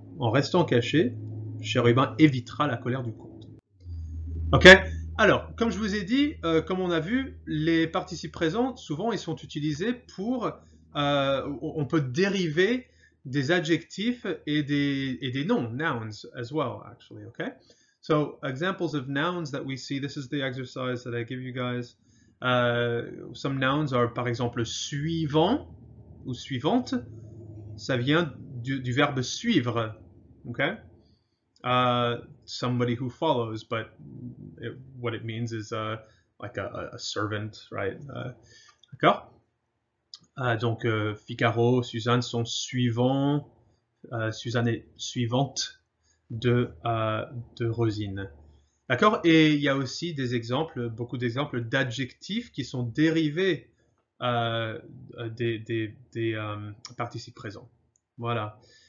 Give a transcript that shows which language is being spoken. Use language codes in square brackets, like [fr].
[fr] En restant caché, Chérubin évitera la colère du comte. Ok? Alors, comme je vous ai dit, comme on a vu, les participes présents, souvent, ils sont utilisés pour... on peut dériver des adjectifs et des noms, [en] nouns as well, actually, okay? So, examples of nouns that we see, this is the exercise that I give you guys. Some nouns are, [fr] par exemple, suivant ou suivante. Ça vient du verbe suivre, okay? [en] Somebody who follows, but what it means is like a servant, right? [fr] D'accord? Donc Figaro, Suzanne sont suivants. Suzanne est suivante de Rosine. D'accord? Et il y a aussi des exemples, beaucoup d'exemples d'adjectifs qui sont dérivés des participes présents. Voilà.